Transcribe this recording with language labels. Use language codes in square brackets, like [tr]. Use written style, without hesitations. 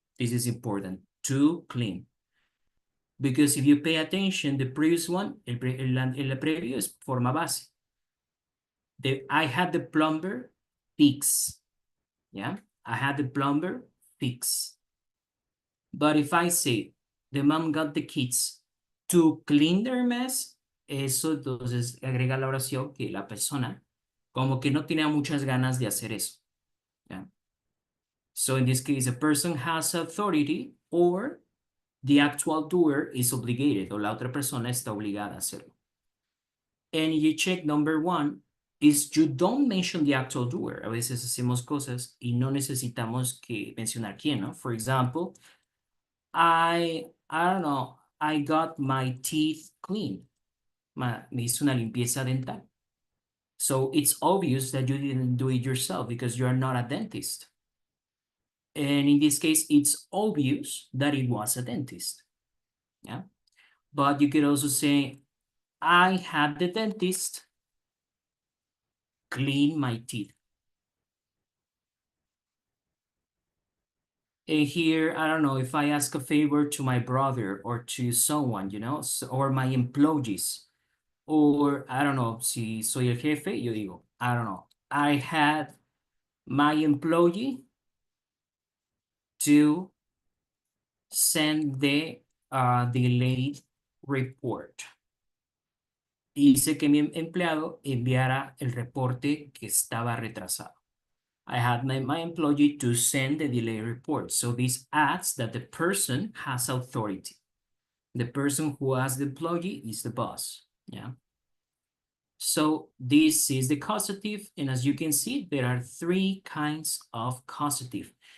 [en] This is important, to clean. Because if you pay attention, the previous one, [es] el previo es forma base. [en] I had the plumber fix. Yeah, I had the plumber fix. But if I say the mom got the kids to clean their mess, [es] eso entonces agrega la oración que la persona como que no tenía muchas ganas de hacer eso. Yeah. [en] So in this case, a person has authority or the actual doer is obligated, [es] o la otra persona está obligada a hacerlo. [en] And you check number 1 is you don't mention the actual doer. [es] A veces hacemos cosas y no necesitamos que mencionar quién, ¿no? [en] For example, I don't know, I got my teeth clean. [es] Me hice una limpieza dental. [en] So it's obvious that you didn't do it yourself because you are not a dentist. And in this case, it's obvious that it was a dentist. Yeah. But you could also say, I had the dentist clean my teeth. And here, I don't know, if I ask a favor to my brother or to someone, you know, or my employees, or I don't know, [es] si soy el jefe, [en] yo digo, I don't know, I had my employee to send the delayed report. [es] Hice que mi empleado enviara el reporte que estaba retrasado. [en] I had my employee to send the delay report. So this adds that the person has authority. The person who has the employee is the boss. Yeah. So this is the causative. And as you can see, there are 3 kinds of causative.